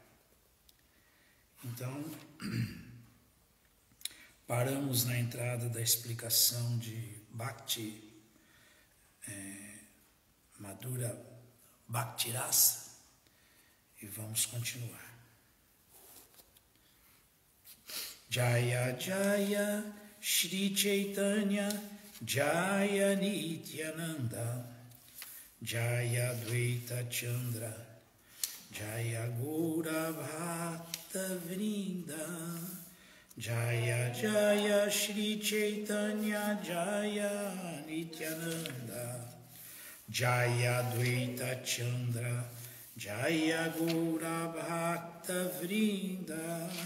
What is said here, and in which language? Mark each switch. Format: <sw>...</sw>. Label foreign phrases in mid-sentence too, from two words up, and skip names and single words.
<pt>Então, paramos na entrada da explicação de Bhakti,</pt> <sa>Madhura Bhaktirasa,</sa> <pt>e vamos continuar.</pt> <sa>Jaya Jaya Shri Chaitanya Jaya Nityananda Jaya Dvaita Chandra Jaya Gaura Bhakta Vrinda Jaya Jaya Shri Chaitanya Jaya Nityananda Jaya Dvaita Chandra Jaya Gaura Bhakta Vrinda</sa>